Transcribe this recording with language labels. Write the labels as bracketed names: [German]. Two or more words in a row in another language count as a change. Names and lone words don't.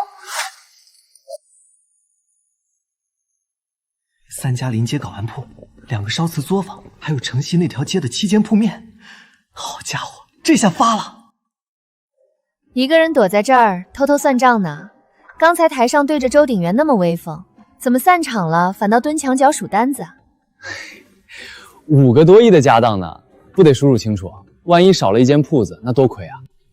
[Chinese] 3 家临街搞玩铺，2个烧瓷作坊，还有城西那条街的7间铺面。好家伙，这下发了！一个人躲在这兒偷偷算賬呢。剛才台上對着周鼎元那麼威風，怎麼散場了反倒蹲牆角數單子啊？5個多億的家當呢，不得數數清楚，萬一少了一間鋪子，那多虧啊！